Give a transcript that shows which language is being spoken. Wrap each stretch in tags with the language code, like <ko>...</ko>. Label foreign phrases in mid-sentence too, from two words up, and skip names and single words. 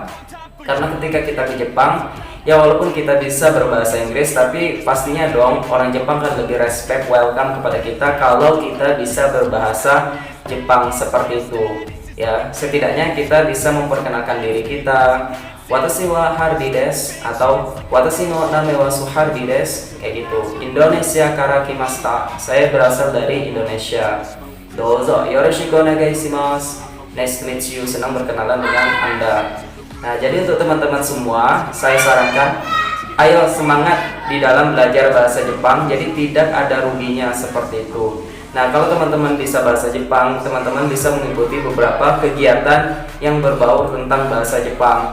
<id>Karena ketika kita ke Jepang, ya walaupun kita bisa berbahasa Inggris, tapi pastinya dong orang Jepang kan lebih respect, welcome kepada kita kalau kita bisa berbahasa Jepang seperti itu ya. Setidaknya kita bisa memperkenalkan diri kita,</id> <ja>watashi wa Hardy desu atau watashi no name wa Suhardi desu,</ja> <id>kayak gitu.</id> <ja>インドネシアから来ました,</ja> <id>saya berasal dari Indonesia.</id> <ja>どうぞよろしくお願いします,</ja> <en>nice to meet you,</en> <id>senang berkenalan dengan Anda. Nah, jadi untuk teman-teman semua, saya sarankan ayo semangat di dalam belajar bahasa Jepang, jadi tidak ada ruginya seperti itu. Nah, kalau teman-teman bisa bahasa Jepang, teman-teman bisa mengikuti beberapa kegiatan yang berbau tentang bahasa Jepang.</id>